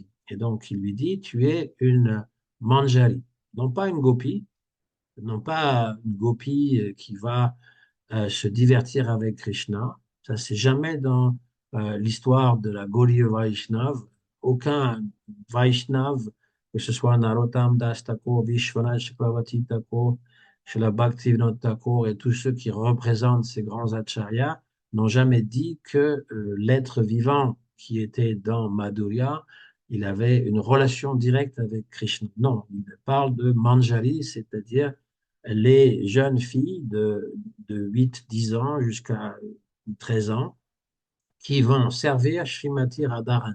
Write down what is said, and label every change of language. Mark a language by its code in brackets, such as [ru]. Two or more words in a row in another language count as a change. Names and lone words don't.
[fr] Et donc, il lui dit, tu es une manjari, non pas une gopi, non pas une gopi qui va se divertir avec Krishna. Ça, c'est jamais dans l'histoire de la Gaudiya Vaishnava. Aucun Vaishnava, que ce soit Narottam Das Thakur, Vishwanath Chakravarti Thakur, Srila Bhaktivinoda Thakur et tous ceux qui représentent ces grands acharyas n'ont jamais dit que l'être vivant qui était dans Madhurya, il avait une relation directe avec Krishna. Non, il parle de Manjari, c'est-à-dire les jeunes filles de 8, 10 ans jusqu'à 13 ans qui vont servir Srimati Radharani.